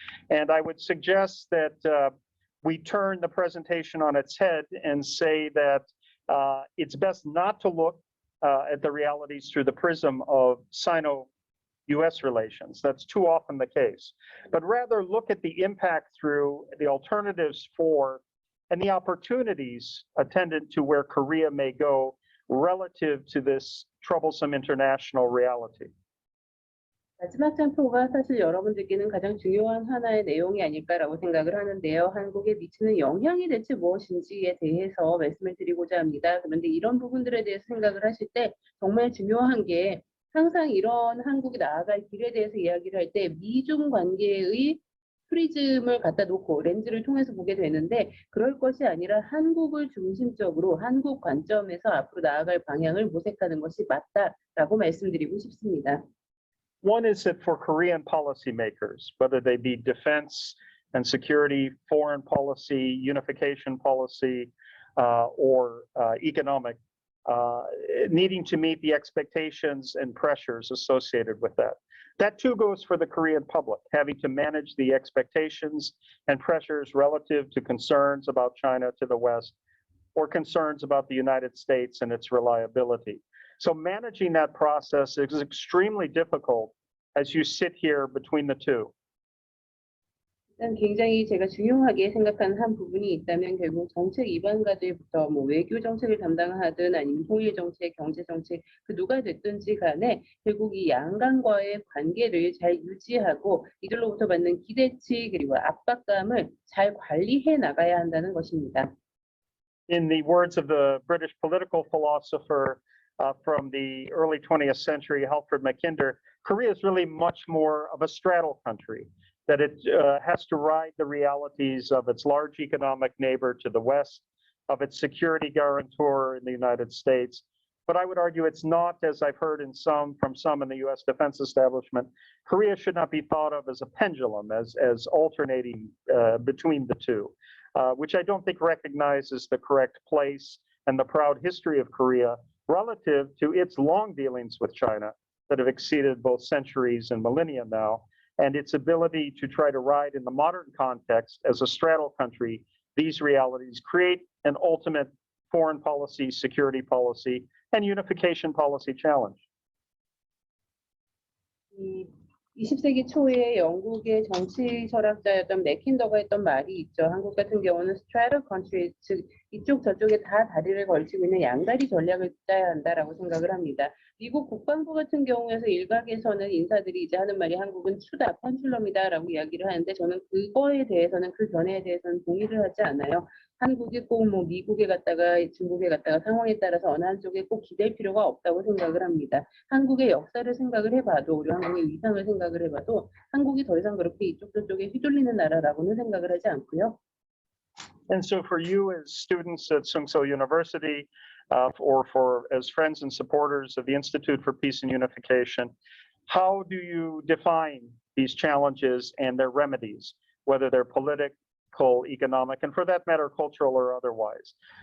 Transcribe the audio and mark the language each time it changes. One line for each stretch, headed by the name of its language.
English: And I would suggest that we turn the presentation on its head and say that it's best not to look at the realities through the prism of Sino-US relations. That's too often the case. But rather look at the impact through the alternatives for and the opportunities attendant to where Korea may go relative to this troublesome international reality.
Korean: 마지막 장표가 사실 여러분들께는 가장 중요한 하나의 내용이 아닐까라고 생각을 하는데요. 한국에 미치는 영향이 대체 무엇인지에 대해서 말씀을 드리고자 합니다. 그런데 이런 부분들에 대해서 생각을 하실 때 정말 중요한 게 항상 이런 한국이 나아갈 길에 대해서 이야기를 할 때 미중 관계의 프리즘을 갖다 놓고 렌즈를 통해서 보게 되는데 그럴 것이 아니라 한국을 중심적으로 한국 관점에서 앞으로 나아갈 방향을 모색하는 것이 맞다라고 말씀드리고 싶습니다.
English: One is that for Korean policymakers, whether they be defense and security, foreign policy, unification policy, or economic, needing to meet the expectations and pressures associated with that. That too goes for the Korean public, having to manage the expectations and pressures relative to concerns about China to the West or concerns about the United States and its reliability. So managing that process is extremely difficult as you sit here between the two.
Korean: 일단 굉장히 제가 중요하게 생각하는 한 부분이 있다면 결국 정책 입안가들부터 뭐 외교 정책을 담당하든 아니면 통일 정책, 경제 정책 그 누가 됐든지 간에 결국 이 양강과의 관계를 잘 유지하고 이들로부터 받는 기대치 그리고 압박감을 잘 관리해 나가야 한다는 것입니다.
English: In the words of the British political philosopher from the early 20th century, Alfred Mackinder, Korea is really much more of a straddle country, that it has to ride the realities of its large economic neighbor to the west, of its security guarantor in the United States. But I would argue it's not, as I've heard from some in the US defense establishment, Korea should not be thought of as a pendulum, as alternating between the two, which I don't think recognizes the correct place and the proud history of Korea relative to its long dealings with China that have exceeded both centuries and millennia now, and its ability to try to ride in the modern context as a straddle country, these realities create an ultimate foreign policy, security policy, and unification policy challenge.
Korean: 20세기 초에 영국의 정치 철학자였던 맥킨더가 했던 말이 있죠. 한국 같은 경우는 straddle country, 즉 이쪽 저쪽에 다 다리를 걸치고 있는 양다리 전략을 짜야 한다라고 생각을 합니다. 미국 국방부 같은 경우에서 일각에서는 인사들이 이제 하는 말이 한국은 추다, 펜슐럼이다라고 이야기를 하는데 저는 그거에 대해서는 그 견해에 대해서는 동의를 하지 않아요. 한국이 꼭 뭐 미국에 갔다가 중국에 갔다가 상황에 따라서 어느 한쪽에 꼭 기댈 필요가 없다고 생각을 합니다. 한국의 역사를 생각을 해봐도 우리 한국의 위상을 생각을 해봐도 한국이 더 이상 그렇게 이쪽 저쪽에 휘둘리는 나라라고는 생각을 하지 않고요.
English: And so for you as students at Sungseo University, or as friends and supporters of the Institute for Peace and Unification, how do you define these challenges and their remedies, whether they're political, economic, and for that matter, cultural or otherwise?